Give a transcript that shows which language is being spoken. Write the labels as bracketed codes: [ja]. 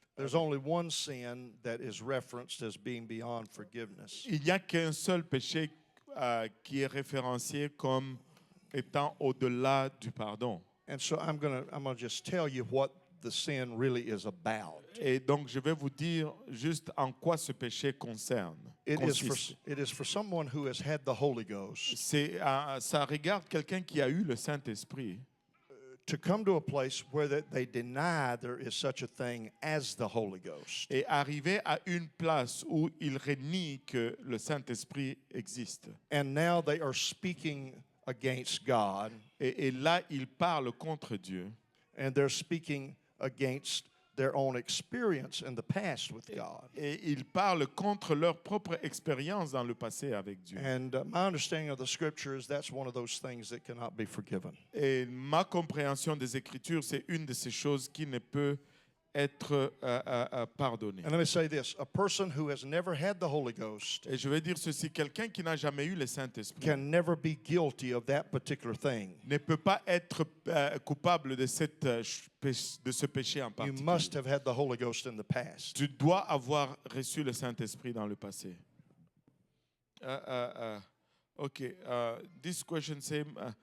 [en] There's only one sin that is referenced as being beyond forgiveness. [fr] Il n'y a qu'un seul péché qui est référencié comme étant au-delà du pardon. [en] And so I'm gonna just tell you what the sin really is about. [fr] Et donc, je vais vous dire juste en quoi ce péché concerne. Consiste. [en] It is for someone who has had the Holy Ghost [fr] Ça regarde quelqu'un qui a eu le Saint-Esprit [en] to come to a place where they deny there is such a thing as the Holy Ghost. [fr] et arriver à une place où il renie que le Saint-Esprit existe. [en] And now they are speaking against God, [fr] Et là, il parle contre Dieu. [en] and they're speaking against their own experience in the past with God. [fr] Et ils parlent contre leur propre expérience dans le passé avec Dieu. [en] And my understanding of the scripture is that's one of those things that cannot be forgiven. [fr] Et ma compréhension des Écritures, c'est une de ces choses qui ne peut être pardonnée. [en] And let me say this, a person who has never had the Holy Ghost [fr] Et je vais dire ceci, quelqu'un qui n'a jamais eu le Saint-Esprit [en] can never be guilty of that particular thing. [fr] ne peut pas être coupable de ce péché en [en] You [fr] particulier. [en] must have had the Holy Ghost in the past. [fr] Tu dois avoir reçu le Saint-Esprit dans le passé. [en] Okay, this question same.